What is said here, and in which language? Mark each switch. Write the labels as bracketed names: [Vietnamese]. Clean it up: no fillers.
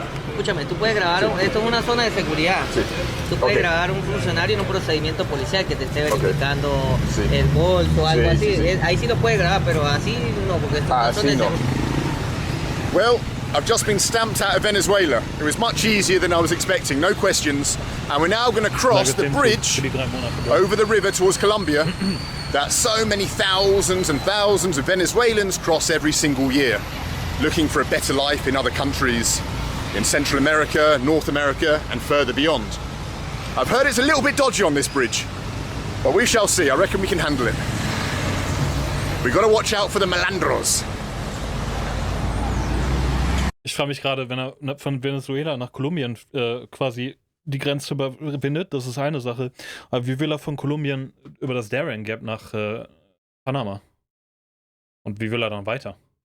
[Spanish] Escúchame, tú puedes grabar, esto es una zona de seguridad. Sí. Tú puedes grabar un funcionario en un procedimiento policial que te esté verificando el bolso o algo así. Ahí sí lo puedes grabar, pero así no, porque esto es una zona de seguridad. [English] Well, I've just been stamped out of Venezuela. It was much easier than I was expecting, no questions. And we're now going to cross the bridge over the river towards Colombia that so many thousands and thousands of Venezuelans cross every single year, looking for a better life in other countries, in Central America, North America, and further beyond. I've heard it's a little bit dodgy on this bridge, but we shall see. I reckon we can handle it. We've got to watch out for the malandros. [German] Ich frage mich gerade, wenn er von Venezuela nach Kolumbien quasi die Grenze überwindet, das ist eine Sache. Aber wie will er von Kolumbien über das Darien Gap nach Panama? Und wie will er dann weiter?